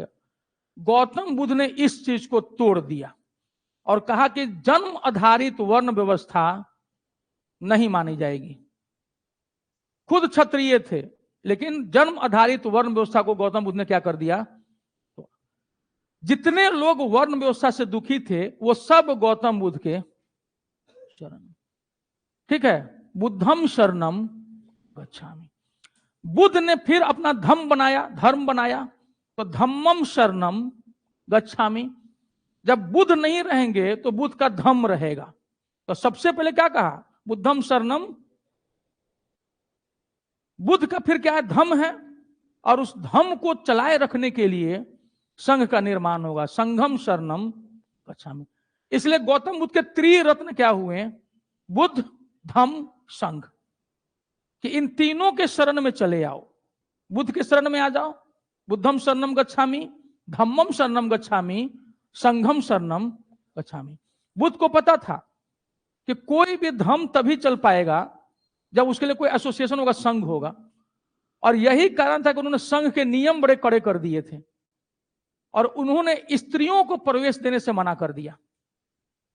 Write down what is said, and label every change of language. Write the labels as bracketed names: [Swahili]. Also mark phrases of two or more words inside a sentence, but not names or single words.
[Hindi] गौतम बुद्ध ने इस चीज को तोड़ दिया और कहा कि जन्म आधारित वर्ण व्यवस्था नहीं मानी जाएगी। खुद क्षत्रिय थे, लेकिन जन्म आधारित वर्ण व्यवस्था को गौतम बुद्ध ने क्या कर दिया? जितने लोग वर्ण व्यवस्था से दुखी थे, वो सब गौतम बुद्ध के शरण, ठीक है, [Pali] बुद्धम शरणम गच्छामि। [Hindi] बुद्ध ने फिर अपना धर्म बनाया, धर्म बनाया, तो [Pali] धम्मम शरणम गच्छामि। [Hindi] जब बुद्ध नहीं रहेंगे तो बुद्ध का धम्म रहेगा। तो सबसे पहले क्या कहा? [Pali] बुद्धम शरणम। [Hindi] बुद्ध का फिर क्या है? धम्म है, और उस धम्म को चलाए रखने के लिए संघ का निर्माण होगा, [Pali] संघम शरणम गच्छामि। [Hindi] इसलिए गौतम बुद्ध के त्रिरत्न क्या हुए? बुद्ध, धम्म, संघ, कि इन तीनों के शरण में चले आओ। बुद्ध के शरण में आ जाओ, [Pali] बुद्धम शरणम गच्छामि, धम्मम शरणम गच्छामि, संघम शरणम गच्छामि। [Hindi] बुद्ध को पता था कि कोई भी धर्म तभी चल पाएगा जब उसके लिए कोई एसोसिएशन होगा, संघ होगा, और यही कारण था कि उन्होंने संघ के नियम बड़े कड़े कर दिए थे, और उन्होंने स्त्रियों को प्रवेश देने से मना कर दिया।